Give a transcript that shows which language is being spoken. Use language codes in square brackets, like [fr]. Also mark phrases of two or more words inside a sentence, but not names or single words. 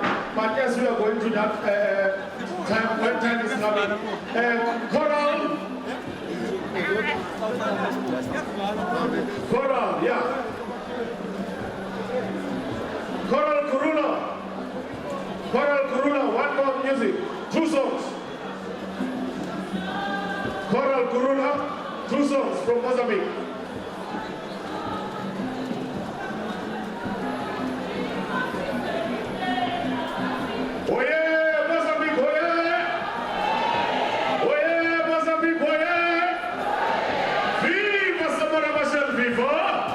[en] But as we are going to that time, when time is coming, Choral, yeah. Choral Kurula, one more music, 2 songs. Choral Kurula, 2 songs from Mozambique. Oye, Mozambique, oye! Oye, Mozambique, oye! Viva Samora Machel, viva!